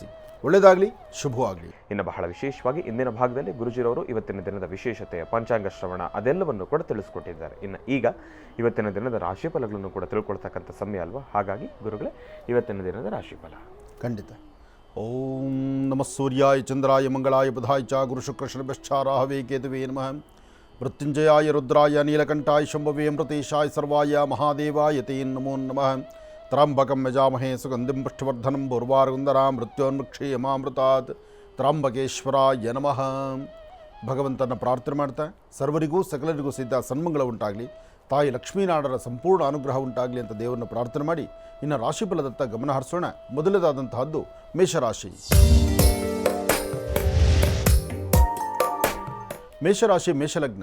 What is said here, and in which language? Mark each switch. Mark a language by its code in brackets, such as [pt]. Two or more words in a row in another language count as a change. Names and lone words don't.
[kn] ಒಳ್ಳೆಯದಾಗಲಿ, ಶುಭವಾಗಲಿ. ಇನ್ನು ಬಹಳ ವಿಶೇಷವಾಗಿ ಇಂದಿನ ಭಾಗದಲ್ಲಿ ಗುರುಜಿರವರು ಇವತ್ತಿನ ದಿನದ ವಿಶೇಷತೆ, ಪಂಚಾಂಗ ಶ್ರವಣ ಅದೆಲ್ಲವನ್ನು ಕೂಡ ತಿಳಿಸ್ಕೊಟ್ಟಿದ್ದಾರೆ. ಇನ್ನು ಈಗ ಇವತ್ತಿನ ದಿನದ ರಾಶಿಫಲಗಳನ್ನು ಕೂಡ ತಿಳ್ಕೊಳ್ತಕ್ಕಂಥ ಸಮಯ ಅಲ್ವಾ? ಹಾಗಾಗಿ ಗುರುಗಳೇ, ಇವತ್ತಿನ ದಿನದ ರಾಶಿಫಲ [sa] ಖಂಡಿತ ಓಂ ನಮಃ ಸೂರ್ಯಾಯ ಚಂದ್ರಾಯ ಮಂಗಳಾಯ ಬುಧಾಯ ಚ ಗುರುಶುಕ್ರಶನಭ್ಯಶ್ಚಾರಾಹವೇ ಕೇತುವೇ ನಮಃ ಮೃತ್ಯುಂಜಯಾಯ ರುದ್ರಾಯ ನೀಲಕಂಠಾಯ ಶಂಭವೇ ಅಮೃತೇಶಾಯ ಸರ್ವಾಯ ಮಹಾದೇವಾಯ ತೇ ನಮೋ ನಮಃ ತ್ರ್ಯಂಬಕಂ ಯಜಾಮಹೇ ಸುಗಂಧಿಂ ಪುಷ್ಟಿವರ್ಧನಂ ಪೂರ್ವಾರ್ಗುಂದರಾಂ ಮೃತ್ಯೋನ್ಮುಕ್ಷೇಮಾಮೃತಾತ್ ತ್ರ್ಯಂಬಕೇಶ್ವರಾಯ ನಮಃ. [kn] ಭಗವಂತನ ಪ್ರಾರ್ಥನೆ ಮಾಡ್ತಾ ಸರ್ವರಿಗೂ ಸಕಲರಿಗೂ ಸಿದ್ಧ ಸನ್ಮಂಗಳ ಉಂಟಾಗಲಿ, ತಾಯಿ ಲಕ್ಷ್ಮೀನಾಡರ ಸಂಪೂರ್ಣ ಅನುಗ್ರಹ ಉಂಟಾಗಲಿ ಅಂತ ದೇವರನ್ನು ಪ್ರಾರ್ಥನೆ ಮಾಡಿ ಇನ್ನು ರಾಶಿಫಲದತ್ತ ಗಮನ ಹರಿಸೋಣ. ಮೊದಲದಾದಂತಹದ್ದು ಮೇಷರಾಶಿ. ಮೇಷರಾಶಿ ಮೇಷಲಗ್ನ.